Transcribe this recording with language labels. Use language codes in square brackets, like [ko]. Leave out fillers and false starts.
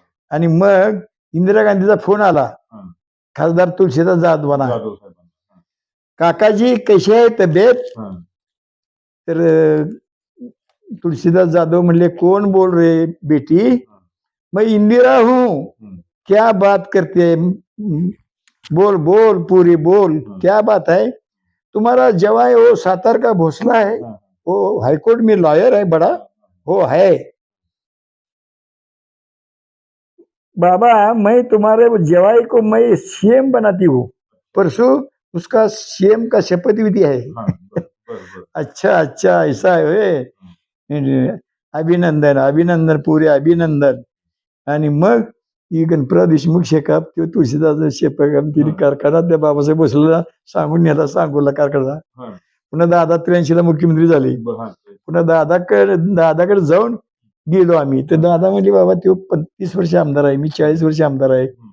[mr] आणि मग इंदिरा गांधीचा फोन आला खासदार तुळशीदास जाधवांना, काकाजी कशी आहे तब्येत? तर तुळशीदास जाधव म्हणले कोण [hi] बोल रहे बेटी? मैं इंदिरा हूं, क्या बात करते? बोल बोल पूरी बोल, क्या बात है? तुम्हारा जवाई वो सातार का भोसला है, वो हाईकोर्ट में लॉयर है बड़ा, वो है। बाबा मैं तुम्हारे जवाई को मैं सीएम बनाती हूँ, परसों उसका सीएम का शपथ विधि है। अच्छा अच्छा ऐसा है, अभिनंदन अभिनंदन पूरे अभिनंदन। [mr] आणि मग ही गणपतराव देशमुख शेकाप किंवा तुळशीदास शेकाप तिने कारखाना त्या बाबासाहेब भोसलेला सांगून नेला, सांगोला कारखाना. पुन्हा दादा 83ला मुख्यमंत्री झाले. पुन्हा दादाकडे जाऊन गेलो आम्ही. तर दादा म्हणजे बाबा तो 35 वर्ष आमदार आहे, मी 40 वर्ष आमदार आहे.